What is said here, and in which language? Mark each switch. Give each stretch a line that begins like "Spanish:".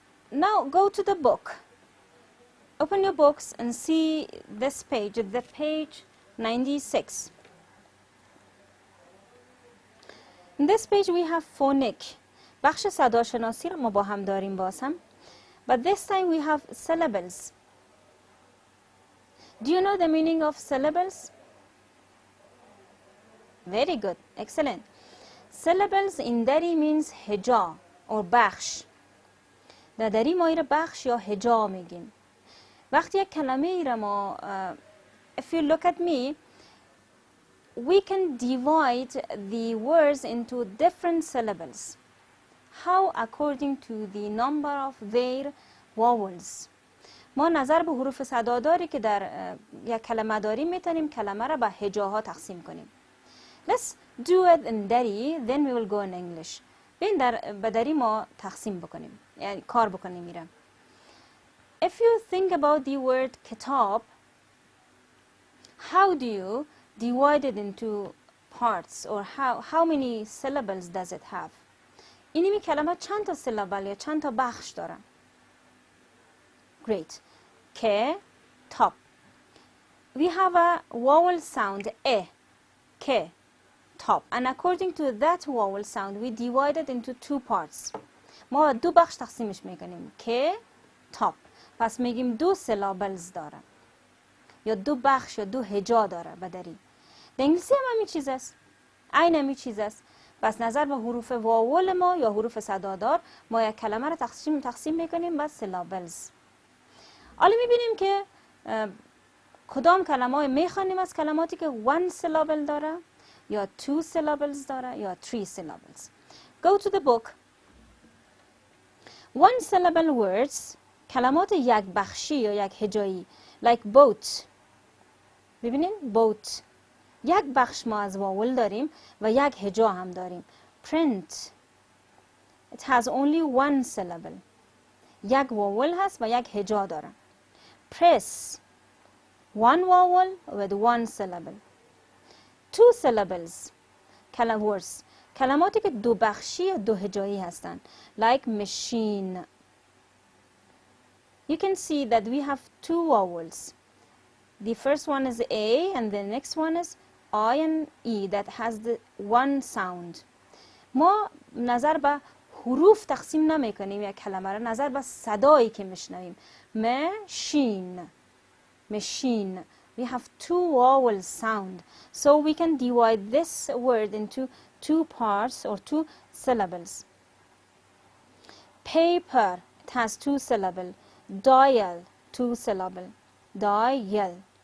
English: Now go to the book. Open your books and see this page, the page 96. In this page we have phonic.
Persian: بخش صداشناسی رو ما با هم داریم باز هم.
English: But this time we have syllables. Do you know the meaning of syllables? Very good. Excellent. Syllables in Dari means هجا or بخش.
Persian: در دری ما ایره بخش یا هجا میگیم. وقتی یک کلمه ایره ما
English: if you look at me, we can divide the words into different syllables. How? According to the number of their vowels.
Persian: ما نظر به حروف صداداری که در یک کلمه داریم میتونیم کلمه را به هجاها تقسیم کنیم.
English: Let's do it in Dari, then we will go in English.
Persian: بین به دری ما تقسیم بکنیم، یعنی کار بکنیم میرم.
English: If you think about the word kitab, how do you divide it into parts, or how many syllables does it have?
Persian: اینی کلمه چند تا سیلابل یا چند تا بخش داره؟ Great.
English: K-top. We have a vowel sound E, K, top. And according to that vowel sound, we divide it into 2 parts.
Persian: ما 2 بخش تقسیمش میکنیم. K-top. پس میگیم 2 syllables داره. یا 2 بخش یا 2 هجا داره بدری. در انگلیسی هم همی چیز است. عین همی چیز است. پس نظر به حروف واول ما یا حروف صدادار ما یک کلمه رو تقسیم میکنیم به syllables. حالا میبینیم که کدام کلمه های میخوانیم از کلماتی که 1 syllable داره یا 2 syllables داره یا 3 syllables.
English: Go to the book. 1 syllable words،
Persian: کلمات یک بخشی یا یک هجایی،
English: like boat.
Persian: ببینین boat یک بخش ما از واول داریم و یک هجا هم داریم.
English: Print, it has only 1 syllable.
Persian: یک واول هست و یک هجا داره.
English: Press, 1 vowel with 1 syllable. 2 syllables, words.
Persian: کلماتی که 2 بخشی یا 2 هجایی هستند،
English: like machine. You can see that we have 2 vowels. The first one is A and the next one is I and E that has the 1 sound.
Persian: ما نظر به حروف تقسیم نمی کنیم یک کلمه را، نظر به صدایی که میشنویم.
English: Machine, machine. We have 2 vowel sound, so we can divide this word into 2 parts or 2 syllables. Paper, it has 2 syllable. Dial, 2 syllable. Dial.